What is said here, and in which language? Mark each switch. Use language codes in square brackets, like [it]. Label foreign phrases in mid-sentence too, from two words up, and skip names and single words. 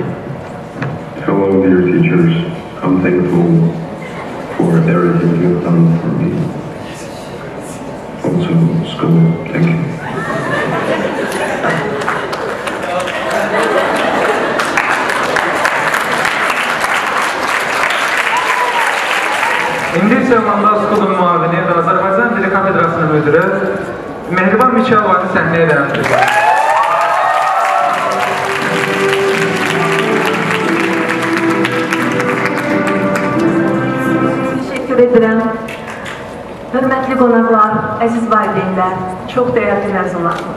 [en] Hello dear teachers, I'm thankful for everything you've done for me. Also school, thank you. [az] İngilizce LANDAU School-un müavini ve Azərbaycan Dili Kafedrasının müdürü Mehriban Miçalovalı səhnəyə dəvət edir. [tr] Teşekkür ederim. [az] Hörmətli qonaqlar, əziz valideynlər, çox dəyərli məzunlarımız.